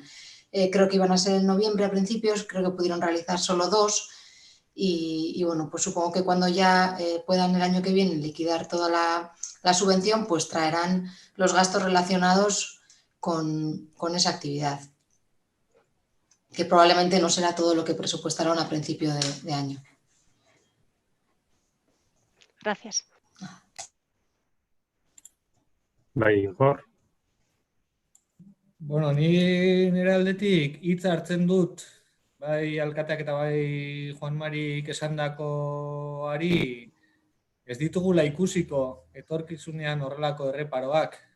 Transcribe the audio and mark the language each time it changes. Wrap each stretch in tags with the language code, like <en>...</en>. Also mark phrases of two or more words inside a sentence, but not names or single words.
<es>Creo que iban a ser en noviembre a principios, creo que pudieron realizar solo 2 y bueno, pues supongo que cuando ya puedan el año que viene liquidar toda la subvención, pues traerán los gastos relacionados con esa actividad, que probablemente no será todo lo que presupuestaron a principio de año. Gracias.</es> <eu>Bai, Igor. Bueno, ni nire aldetik hitza hartzen dut, bai alkateak eta bai Juan Marik esandakoari ez ditugula ikusiko etorkizunean horrelako erreparoak.</eu>